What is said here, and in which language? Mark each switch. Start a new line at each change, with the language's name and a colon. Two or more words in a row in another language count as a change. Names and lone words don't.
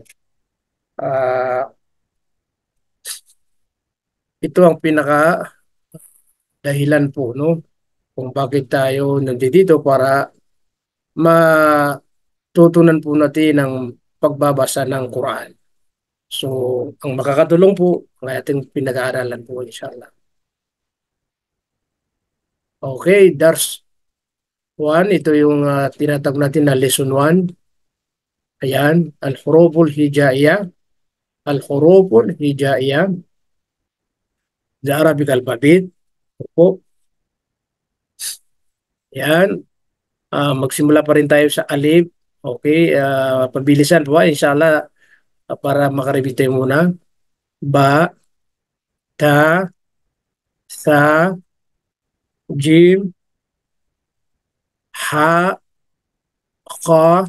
Filipino: Ah, ito ang pinaka dahilan po, no, kung bakit tayo nandito para matutunan po natin ang pagbabasa ng Quran. So, ang makakatulong po ang ating pinag-aaralan po, inshallah. Okay, Dars 1, ito yung tinatag natin na lesson 1. Ayan,
Arabic: الحروف الهجائية. الحروف الهجائية,
English: the Arabic alphabet.
Filipino: Opo, yan. Magsimula pa rin tayo sa alif. Okay, pabilisan po, inshallah, para makareview tayo muna.
Arabic: باء تاء ثاء جيم حاء خاء.